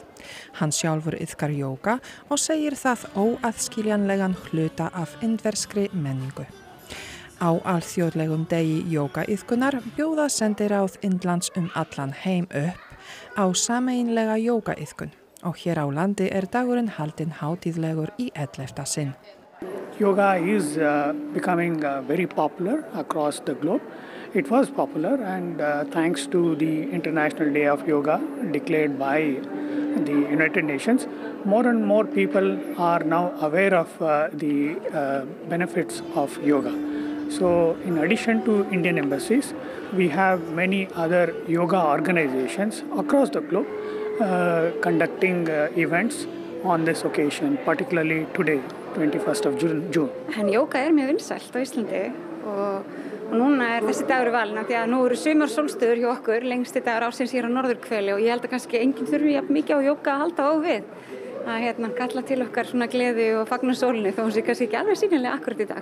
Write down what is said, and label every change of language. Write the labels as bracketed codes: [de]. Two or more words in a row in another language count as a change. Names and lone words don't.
[is] Hann sjálfur iðkar jóga og segir það óaðskiljanlegan hluta af indverskri menningu. Á alþjóðlegum degi jógaiðkunar bjóða sendiráð Indlands allan heim upp á sameiginlega jógaiðkun og hér á landi er dagurinn haldinn hátíðlegur í 11. sinn. [en] Yoga is becoming very popular across the globe it was popular, and thanks to the International Day of Yoga declared by the United Nations, more and more people are now aware of the benefits of yoga. So in addition to Indian embassies, we have many other yoga organizations across the globe conducting events on this occasion, particularly today, 21st of June. [is] En jóga mjög vinsælt á Íslandi og núna þessi dagur valinn af því að nú eru sumarsólstöður hjá okkur, lengsti dagur ársins hér á norðurhveli og ég held að kannski enginn þurfi jafn mikið á jóga að halda á við. Að kalla til okkar svona gleði og fagna sólinni þó hún sé kannski ekki alveg sýnilega akkurat í dag.